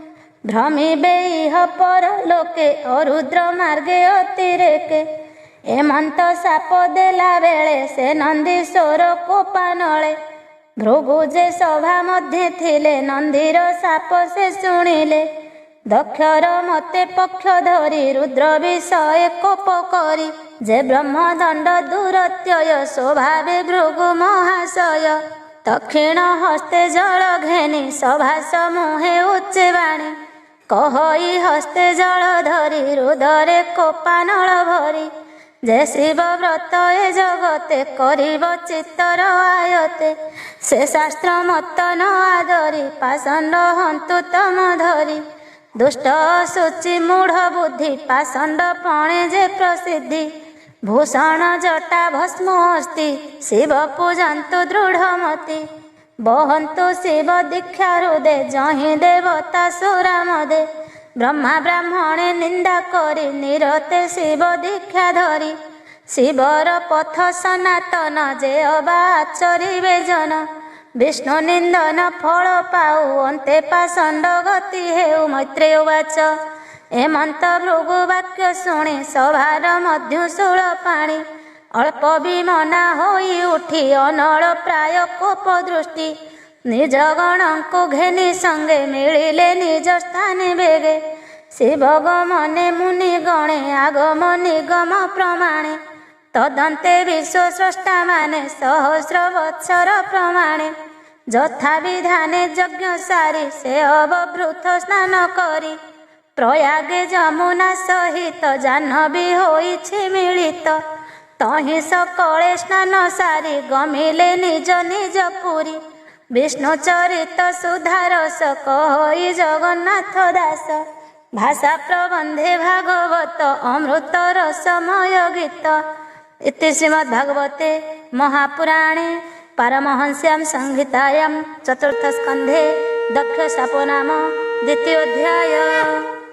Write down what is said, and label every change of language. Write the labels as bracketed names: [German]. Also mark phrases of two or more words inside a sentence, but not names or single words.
[Odia] ଭ୍ରମିବେ ଇହ ପର ଲୋକେ ଅରୁଦ୍ର ମାର୍ଗେ ଅତିରେକେ। ଏମନ୍ତ ଶାପ ଦେଲା ବେଳେ ସେ ନନ୍ଦୀଶ୍ୱର କୋପାନଳେ। ଭୃଗୁ ଯେ ସଭା ମଧ୍ୟେ ଥିଲେ ନନ୍ଦୀର ଶାପ ସେ ଶୁଣିଲେ। ଦକ୍ଷର ମତେ ପକ୍ଷ ଧରି ରୁଦ୍ର ବିଷୟ କୋପ କରି ଯେ ବ୍ରହ୍ମଦଣ୍ଡ ଦୁରତ୍ୟୟ ସ୍ୱଭାବେ ଭୃଗୁ ମହାଶୟ ଦକ୍ଷିଣ ହସ୍ତେ ଜଳ ଘେନି ସଭା ସମୂହେ ଉଚ୍ଚେ ବାଣୀ କହଇ ହସ୍ତେ ଜଳ ଧରି ରୁଦରେ କୋପାନଳ ଭରି ଯେ ଶିବ ବ୍ରତ ଏ ଜଗତେ କରିବ ଚିତ୍ତର ଆୟତେ ସେ ଶାସ୍ତ୍ର ମତ ନ ଆଦରି ପାଷଣ୍ଡ ହନ୍ତୁ ତମ ଧରି ଦୁଷ୍ଟ ସୂଚି ମୂଢ଼ ବୁଦ୍ଧି ପାଷଣ୍ଡ ପଣେ ଯେ ପ୍ରସିଦ୍ଧି ଭୂଷଣ ଜଟା ଭସ୍ମ ଅସ୍ତି ଶିବ ପୂଜନ୍ତୁ ଦୃଢ଼ମତି ବହନ୍ତୁ ଶିବ ଦୀକ୍ଷା ହୃଦେ ଯହିଁ ଦେବତା ସୁରାମଦେ ବ୍ରହ୍ମା ବ୍ରାହ୍ମଣେ ନିନ୍ଦା କରି ନିରତେ ଶିବ ଦୀକ୍ଷା ଧରି ଶିବର ପଥ ସନାତନ ଯେ ଅବା ଆଚରିବେ ଜନ ବିଷ୍ଣୁ ନିନ୍ଦନ ଫଳ ପାଉ ଅନ୍ତେ ପାଷଣ୍ଡ ଗତି ହେଉ [Sanskrit] मैत्रेय उवाच [Odia] ଏମନ୍ତ ଭୃଗୁ ବାକ୍ୟ ଶୁଣି ସଭାର ମଧ୍ୟୁଶୂଳ ପାଣି ଅଳ୍ପ ବିମନା ହୋଇ ଉଠି ଅନଳ ପ୍ରାୟ କୋପ ଦୃଷ୍ଟି ନିଜ ଗଣଙ୍କୁ ଘେନି ସଙ୍ଗେ ମିଳିଲେ ନିଜ ସ୍ଥାନେ ବେଗେ ଶିବ ଗମନେ ମୁନି ଗଣେ ଆଗମ ନିଗମ ପ୍ରମାଣେ ତଦନ୍ତେ ବିଶ୍ୱ ସ୍ରଷ୍ଟା ମାନେ ସହସ୍ର ବତ୍ସର ପ୍ରମାଣେ ଯଥା ବିଧାନେ ଯଜ୍ଞ ସାରି ସେ ଅବଭୃତ ସ୍ନାନ କରି ପ୍ରୟାଗେ ଯମୁନା ସହିତ ଜାହ୍ନବୀ ହୋଇଛି ମିଳିତ ତହିଁ ସକଳେ ସ୍ନାନ ସାରି ଗମିଲେ ନିଜ ନିଜ ପୁରୀ ବିଷ୍ଣୁ ଚରିତ ସୁଧାରସ କହଇ ଜଗନ୍ନାଥ ଦାସ ଭାଷା ପ୍ରବନ୍ଧେ ଭାଗବତ ଅମୃତ ରସମୟ ଗୀତ [Sanskrit] इति श्रीमद्भागवते महापुराणे पारमहंस्यां संहितायां चतुर्थ स्कंधे दक्ष शापो नाम द्वितीयोऽध्यायः।